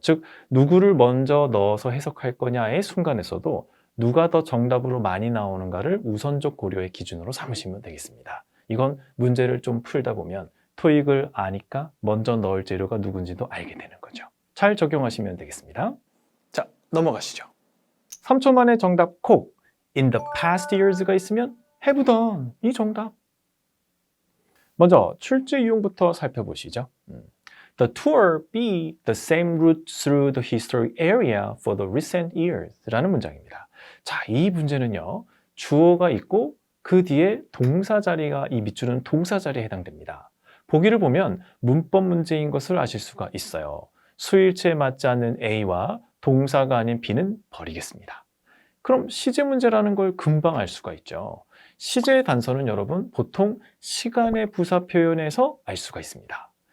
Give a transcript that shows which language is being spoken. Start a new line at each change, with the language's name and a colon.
Korean: 즉 누구를 먼저 넣어서 해석할 거냐의 순간에서도 누가 더 정답으로 많이 나오는가를 우선적 고려의 기준으로 삼으시면 되겠습니다. 이건 문제를 좀 풀다 보면 토익을 아니까 먼저 넣을 재료가 누군지도 알게 되는 거죠. 잘 적용하시면 되겠습니다. 자, 넘어가시죠. 3초 만에 정답 콕!
English: In the past years
Korean: 가 있으면
English: have done
Korean: 이 정답. 먼저 출제 유형부터 살펴보시죠.
English: The tour be the same route through the historic area for the recent years
Korean: 라는 문장입니다. 자, 이 문제는요. 주어가 있고 그 뒤에 동사 자리가 이 밑줄은 동사 자리에 해당됩니다. 보기를 보면 문법 문제인 것을 아실 수가 있어요. 수일체에 맞지 않는 A와 동사가 아닌 B는 버리겠습니다. 그럼 시제 문제라는 걸 금방 알 수가 있죠. 시제의 단서는 여러분 보통 시간의 부사 표현에서 알 수가 있습니다.